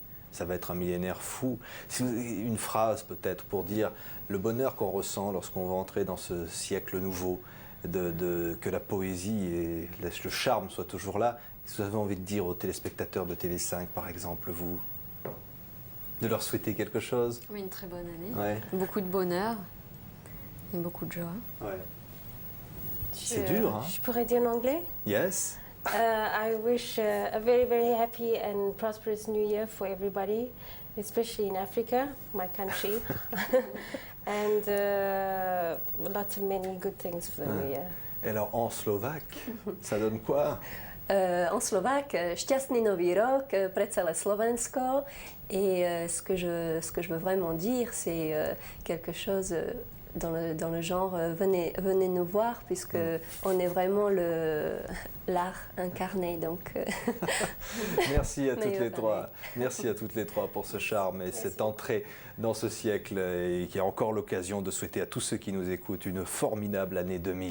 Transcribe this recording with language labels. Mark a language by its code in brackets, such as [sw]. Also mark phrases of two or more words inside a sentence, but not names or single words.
[fr] Ça va être un millénaire fou. Une phrase peut-être pour dire le bonheur qu'on ressent lorsqu'on va entrer dans ce siècle nouveau, que la poésie et le charme soient toujours là. Vous avez envie de dire aux téléspectateurs de TV5, par exemple, vous, de leur souhaiter quelque chose? Oui, une très bonne année. Ouais. Beaucoup de bonheur et beaucoup de joie. Ouais. C'est dur, hein? Je pourrais dire en anglais? [en] Yes. I wish a very, very happy and prosperous New Year for everybody, especially in Africa, my country, and lots of many good things for the New Year. [fr] Et alors en slovaque, ça donne quoi? En slovaque, [sk] šťastný nový rok pre celé Slovensko. [fr] Et ce que je veux vraiment dire, c'est quelque chose dans le genre venez nous voir, puisque on est vraiment l'art incarné. Donc merci à toutes les trois. Merci à toutes les trois pour ce charme et cette entrée dans ce siècle, et qui a encore l'occasion de souhaiter à tous ceux qui nous écoutent une formidable année 2000.